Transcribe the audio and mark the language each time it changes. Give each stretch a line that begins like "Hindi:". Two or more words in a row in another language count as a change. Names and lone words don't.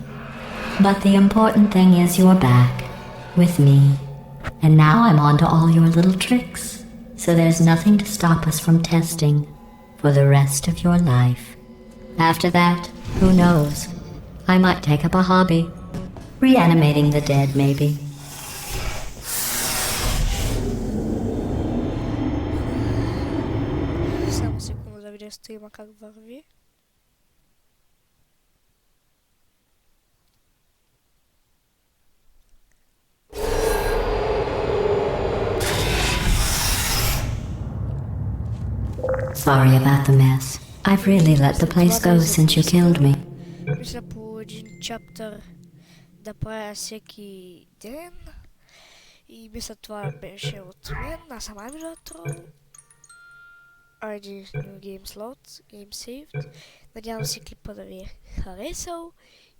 English: But the important thing is you're back, with me. And now I'm on to all your little tricks. So there's nothing to stop us from testing for the rest of your life. After that, who knows? I might take up a hobby. Reanimating the dead, maybe.
Bulgarian: Само секунду да видим стрийма как върви.
English: Sorry about the mess. I've really let the place go since you killed me.
Bulgarian: Мисля по един чаптър да правя всеки ден. И мисля това беше от мен. Аз съм Амилатро.
English: ID New Game Slot, Game Saved.
Bulgarian: Надявам се клипа да ви е харесал.